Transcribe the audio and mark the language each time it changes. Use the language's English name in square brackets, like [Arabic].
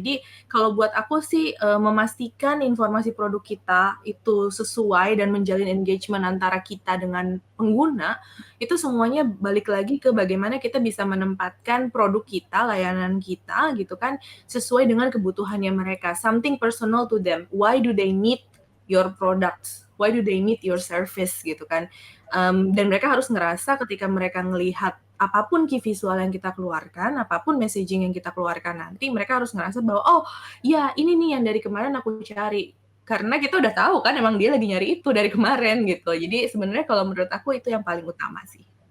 [Indonesian] Jadi kalau buat aku sih memastikan informasi produk kita itu sesuai dan menjalin engagement antara kita dengan pengguna, itu semuanya balik lagi ke bagaimana kita bisa menempatkan produk kita, layanan kita gitu kan, sesuai dengan kebutuhannya mereka. [English] Something personal to them. Why do they need your products? Why do they need your service [Indonesian] gitu kan? Dan mereka harus ngerasa ketika mereka ngelihat apapun key visual yang kita keluarkan, apapun messaging yang kita keluarkan nanti, mereka harus ngerasa bahwa, oh ya ini nih yang dari kemarin aku cari. Karena kita udah tahu kan emang dia lagi nyari itu dari kemarin gitu. Jadi sebenarnya kalau menurut aku itu yang paling utama sih.